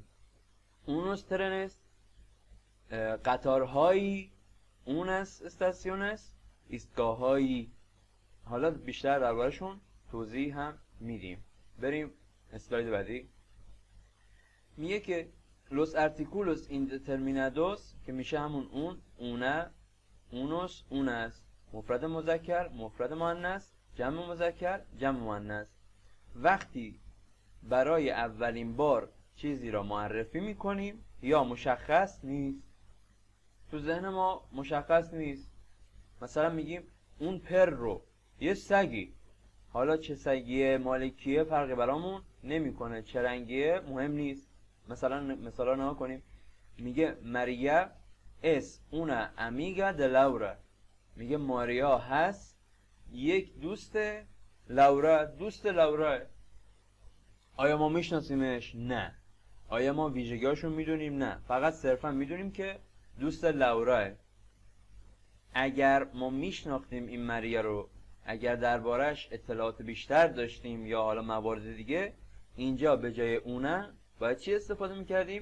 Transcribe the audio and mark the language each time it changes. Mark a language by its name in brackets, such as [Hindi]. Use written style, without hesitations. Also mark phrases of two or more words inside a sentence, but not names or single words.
[Spanish] unos trenes, قطارهایی، unas estaciones, ایستگاههایی. [Persian] حالا بیشتر دربارهشون توضیح هم میدیم. بریم اسلاید بعدی. میگه که [Spanish] los artículos indeterminados [Persian] که میشه همون [Spanish] un, una, unos, unas, [Persian] مفرد مذکر، مفرد مؤنث، جمع مذکر، جمع مؤنث. وقتی برای اولین بار چیزی را معرفی میکنیم یا مشخص نیست، تو ذهن ما مشخص نیست، مثلا میگیم [Spanish] un perro, [Persian] یه سگی، حالا چه سگیه، مالکیه، فرقی برامون نمیکنه، چه رنگیه مهم نیست. مثلا نها کنیم، میگه ماریا [Spanish] es una amiga de Laura, [Persian] میگه ماریا هست یک دوست لورا، دوست لورا. آیا ما میشناسیمش؟ نه. آیا ما ویژگیاشون میدونیم؟ نه. فقط صرفا میدونیم که دوست لوراه. اگر ما میشناختیم این ماریا رو، اگر دربارش اطلاعات بیشتر داشتیم یا حالا موارد دیگه، اینجا به جای اونه باید چی استفاده میکردیم؟